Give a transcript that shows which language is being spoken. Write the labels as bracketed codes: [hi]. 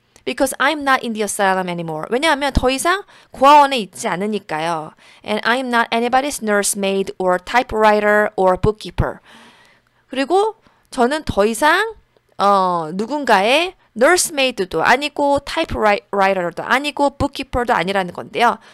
[en] Because I'm not in the asylum anymore. [ko] 왜냐하면 더 이상 고아원에 있지 않으니까요. [en] And I'm not anybody's nursemaid or typewriter or bookkeeper. [ko] 그리고 저는 더 이상 누군가의 nursemaid도 아니고 typewriter도 아니고 bookkeeper도 아니라는 건데요.